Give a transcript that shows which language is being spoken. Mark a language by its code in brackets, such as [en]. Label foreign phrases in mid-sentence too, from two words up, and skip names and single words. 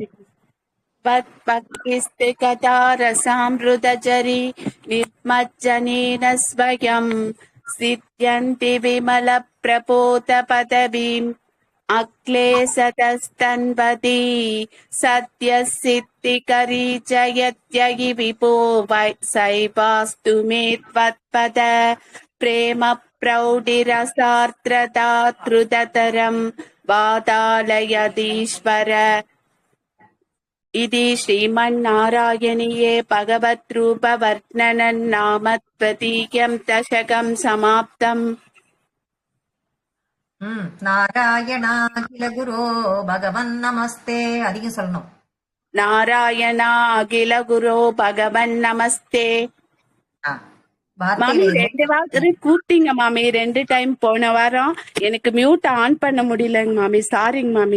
[sa] भक्तिस्तु कथारसामृतझरी निर्मज्जनेन स्वयं सिध्यन्ती विमल प्रबोध पदवीम् अक्लेशतस्तन्वती सत्य सिद्धिकरी जयत्यगि विभो सैवास्तु मे त्वत्पद प्रेम प्रौढिरसार्द्रताद्रुततरं वातालयाधीश्वर. इति श्रीमन्नारायणीये भगवद्रूपवर्णनं नाम द्वितीयं दशकं समाप्तम्. नारायणा अखिल गुरो भगवन् नमस्ते [ta] அதிகம் சொல்லணும். [sa] नारायणा अखिल गुरु भगवन् नमस्ते. [ta] மாமி 2 வாரம் கூப்பிட்டீங்க மாமி, 2 டைம் போன வாரம். எனக்கு [en] mute on [ta] பண்ண முடியலங்க மாமி, சாரிங்க மாமி.